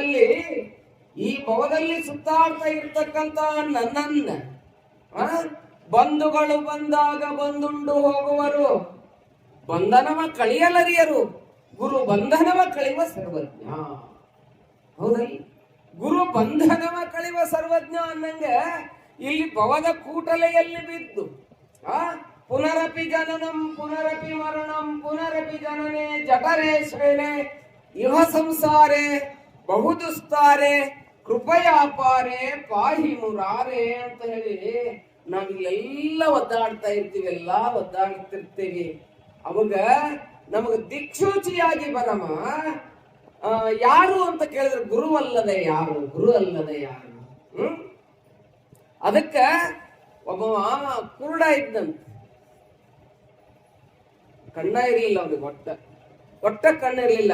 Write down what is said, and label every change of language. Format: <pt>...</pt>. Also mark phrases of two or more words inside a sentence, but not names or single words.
<kn>ಈ ಭವದಲ್ಲಿ ಸುತ್ತಾಡ್ತಾ ಇರ್ತಕ್ಕಂತ ನನ್ನನ್ನ ಬಂಧುಗಳು ಬಂದಾಗ ಬಂದುಂಡು ಹೋಗುವರು, ಬಂಧನವ ಕಳಿಯಲರಿಯರು, ಗುರು ಬಂಧನವ ಕಳೆಯುವ ಸರ್ವಜ್ಞ. ಹೌದಲ್ಲ? ಗುರು ಬಂಧನವ ಕಳೆಯುವ ಸರ್ವಜ್ಞ ಅನ್ನಂಗೆ ಇಲ್ಲಿ ಭವದ ಕೂಟಲೆಯಲ್ಲಿ ಬಿದ್ದು</kn> <sa>ಪುನರಪಿ ಜನನಂ ಪುನರಪಿ ಮರಣಂ ಪುನರಪಿ ಜನನೆ ಜಠರೇ ಶ್ರೇಣೆ ಇಹ ಸಂಸಾರೆ ಬಹುದುಸ್ತಾರೆ ಕೃಪಯಾಪಾರೆ ಪಾಹಿ ಮುರಾರೆ</sa> <kn>ಅಂತ ಹೇಳಿ ನಾವಿಲ್ಲೆಲ್ಲ ಒದ್ದಾಡ್ತಾ ಇರ್ತೀವಿ, ಒದ್ದಾಡ್ತಿರ್ತೀವಿ. ಅವಾಗ ನಮಗ ದಿಕ್ಸೂಚಿಯಾಗಿ ಬರಮ ಯಾರು ಅಂತ ಕೇಳಿದ್ರೆ ಗುರು ಅಲ್ಲದೆ ಯಾರು, ಗುರು ಅಲ್ಲದೆ ಯಾರು. ಅದಕ್ಕ ಒಬ್ಬ ಕುರುಡ ಇದ್ದಂತ, ಕಣ್ಣ ಇರ್ಲಿಲ್ಲ ಅವನಿಗೆ, ಒಟ್ಟ ಕಣ್ಣಿರ್ಲಿಲ್ಲ.</kn>